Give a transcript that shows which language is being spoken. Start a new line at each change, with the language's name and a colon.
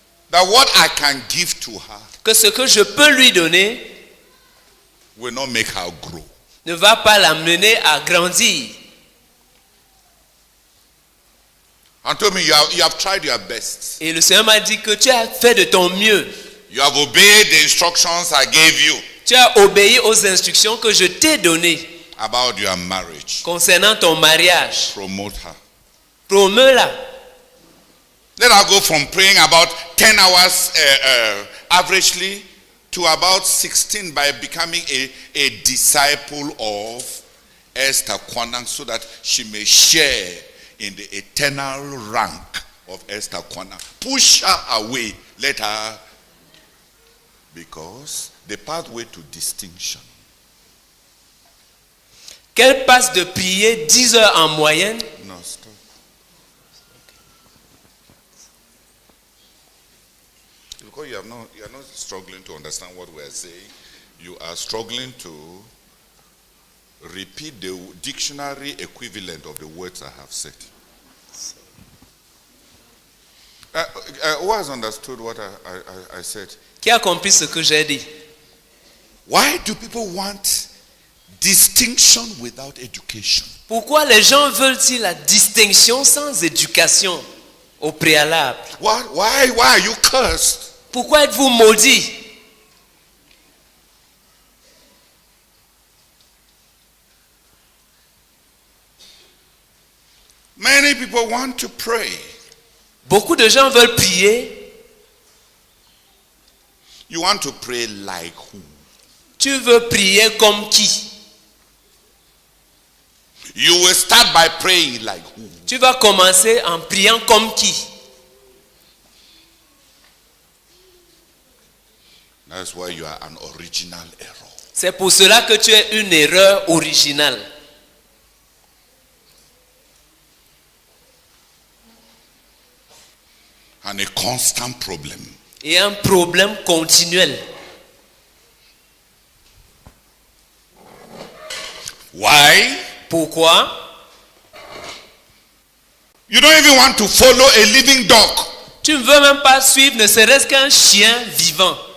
English: That what I can give to her.
French: Que ce que je peux lui donner.
English: Will not make her grow.
French: Ne va pas l'amener à grandir.
English: And told me you have tried your best.
French: Et le Seigneur m'a dit que tu as fait de ton mieux.
English: You have obeyed the instructions I gave you.
French: Tu as obéi aux instructions que je t'ai données.
English: About your marriage.
French: Concernant ton mariage.
English: Promote her.
French: Promeux-la.
English: Let her go from praying about 10 hours averagely to about 16 by becoming a disciple of Esther Kwanang, so that she may share in the eternal rank of Esther Kwanang. Push her away. Let her, because the pathway to distinction.
French: Qu'elle passe de prier 10 heures en moyenne.
English: No, stop. Because you are not struggling to understand what we are saying. You are struggling to repeat the dictionary equivalent of the words I have said. Who has understood what I said?
French: Qui a compris ce que j'ai dit?
English: Why do people want distinction without education?
French: Pourquoi les gens veulent-ils la distinction sans éducation au préalable?
English: Why are you cursed?
French: Pourquoi êtes-vous maudits?
English: Many people want to pray.
French: Beaucoup de gens veulent prier.
English: You want to pray like who?
French: Tu veux prier comme qui?
English: You will start by praying like who?
French: Tu vas commencer en priant comme qui?
English: That's why you are an original error.
French: C'est pour cela que tu es une erreur originale.
English: And a constant problem.
French: Et un problème continuel.
English: Why?
French: Pourquoi?
English: You don't even want to follow a living dog.
French: Tu ne veux même pas suivre ne serait-ce qu'un chien vivant.